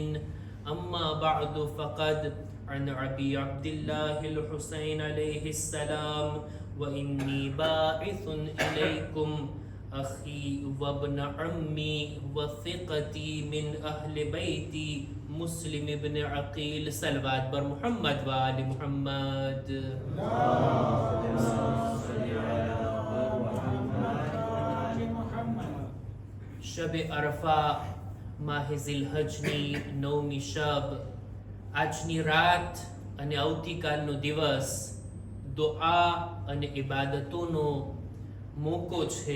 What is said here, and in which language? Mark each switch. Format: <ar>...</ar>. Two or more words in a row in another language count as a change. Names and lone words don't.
<ar>أما بعد فقد عن أبي عبد الله الحسين عليه السلام وإني باعث إليكم أخي وابن عمي وثقتي من أهل بيتي مسلم بن عقيل صلوات بر محمد وآل محمد.</ar> <gu>શબ અરફા માહે ઝિલહજની 9મી શબ, આજની રાત અને આવતીકાલનો દિવસ દુઆ અને ઇબાદતોનો મોકો છે.</gu>